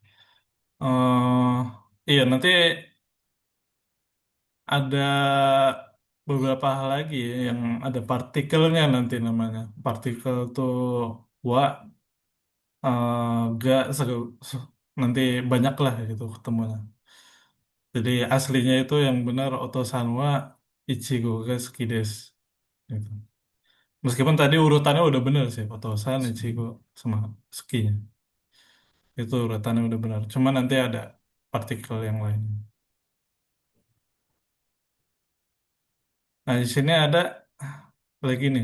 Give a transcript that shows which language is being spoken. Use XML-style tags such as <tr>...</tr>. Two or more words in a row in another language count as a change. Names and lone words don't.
<id>Iya nanti ada beberapa hal lagi ya, yang ada partikelnya nanti namanya. Partikel tuh wa, ga, nanti banyak lah gitu ketemunya. Jadi aslinya itu yang benar</id> <ja>お父さんはいちごが好きです.</ja> <id>Gitu. Meskipun tadi urutannya udah bener sih, Otosan, Ichigo, sama Sukinya. Itu urutannya udah benar. Cuma nanti ada partikel yang lain. Nah, di sini ada lagi nih.</id>